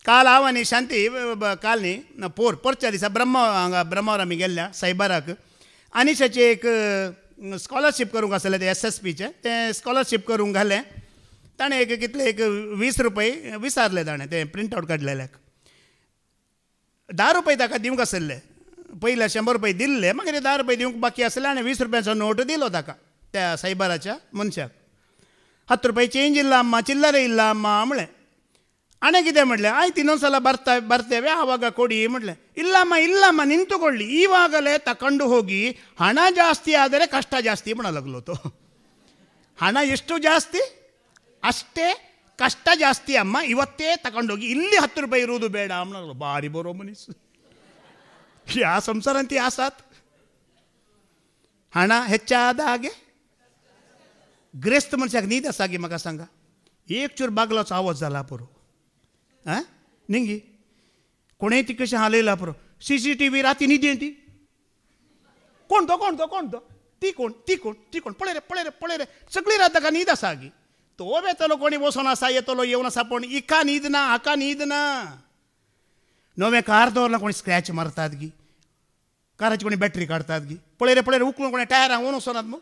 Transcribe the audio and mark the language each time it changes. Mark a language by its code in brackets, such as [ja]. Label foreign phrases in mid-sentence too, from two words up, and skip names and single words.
[kok] काल हांव आनी शांती काल न्ही परच्या दिसा ब्रह्मावर आमी गेल्ल्या सायबाराक अनिशाचे एक स्कॉलरशीप करूंक आसलें ते SSPचे तें स्कॉलरशीप करूंक घालें ताणें एक कितले एक 20 रुपये विचारले ताणें तें [en] print out [kok] काडलेल्याक 10 रुपये ताका दिवंक आसले पयले 100 रुपये दिल्ले मागीर 10 रुपये दिवंक बाकी आसले आनी 20 रुपयाचो नोट दिलो ताका त्या सायबाराच्या मनशाक 10 रुपये चेंज [kn] ಇಲ್ಲ ಅಮ್ಮ ಚಿಲ್ಲರೆ ಇಲ್ಲ ಅಮ್ಮ म्हळें ಆನೆ ಕಿದೆ म्हटले ಆಯ್ತು ಇನ್ನೊಂದ್ಸಲ ಬರ್ತೇವೆ ಆವಾಗ ಕೊಡಿ म्हटले ಇಲ್ಲಮ್ಮ ನಿಂತುಕೊಳ್ಳಿ ಈವಾಗಲೇ ತಕೊಂಡು ಹೋಗಿ ಹಣ ಜಾಸ್ತಿ ಆದರೆ ಕಷ್ಟ ಜಾಸ್ತಿ ಮಾಡಲಾಗ್ಲೋತು ಹಣ ಎಷ್ಟು ಜಾಸ್ತಿ ಅಷ್ಟೇ ಕಷ್ಟ ಜಾಸ್ತಿ ಅಮ್ಮ ಇವತ್ತೇ ತಗೊಂಡೋಗಿ ಇಲ್ಲಿ 10 ರೂಪಾಯಿ ಇರುವುದು ಬೇಡ ಅನ್ನೋದು ಬಾರಿ ಬರೋ ಮನಸ್ಸು ಯಾ ಸಂಸಾರ ಅಂತ ಯಾಸಾತ್ ಹಣ ಹೆಚ್ಚಾದ ಹಾಗೆ [kok] ग्रेस्त मनशाक न्हीद आसा गे म्हाका सांगा एक चूर बागलाचो आवाज जाला पुरो निंगी कोणेय ती कशें हालयला पुरो CCTV राती न्हिदेन ती कोण तो ती कोण पळय रे सगळी रात ताका न्हीद आसा गी तो येतलो कोणी बसून आसा येतलो येवन आसा पण इका न्हीद ना हाका न्हीद ना नवे कार दवरला कोणी स्क्रॅच मारतात गी काराची कोणी बॅटरी काडतात गी पळय रे उकळून कोणी टायरांक वोन वचनात मग